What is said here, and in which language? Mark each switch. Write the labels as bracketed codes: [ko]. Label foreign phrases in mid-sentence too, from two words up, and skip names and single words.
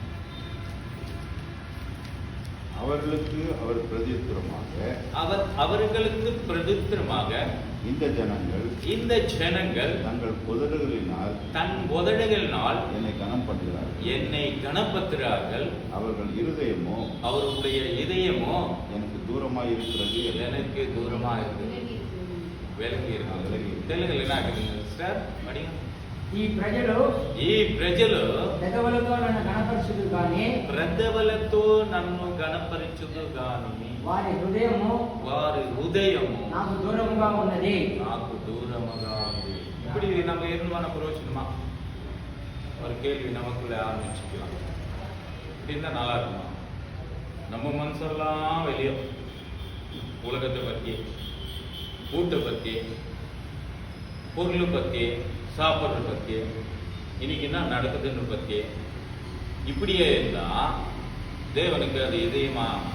[ta] அவர்களுக்கு பிரதித்திரமாக இந்த ஜனங்கள் தங்கள் உதடுகளினால் என்னை கனப்படுத்துகிறார்கள். அவர்களுடைய இதயமோ எனக்கு தூரமாக இருக்கிறது. விலகி இருக்காங்க. தெலுங்குல என்ன ஆகுதுங்க சார்? [te] ఈ ప్రజలు పెదవులతో నన్ను గణపరచుదు గాని వారి హృదయము నాకు దూరముగా ఉన్నది. [ta] இப்படி நம்ம இருந்து பிரயோஜனமா ஒரு கேள்வி நமக்குள்ள ஆரம்பிச்சுக்கலாம். இப்படி இருந்தா நல்லா இருக்குமா? நம்ம மனசெல்லாம் வெளியே உலகத்தை பத்தி, கூட்டை பத்தி, பொருளை பத்தி, சாப்பிட்றத பற்றி, இன்னைக்கு என்ன நடக்குதுன்னு பற்றி இப்படியே இருந்தா தேவனுக்கு அது இதயமா?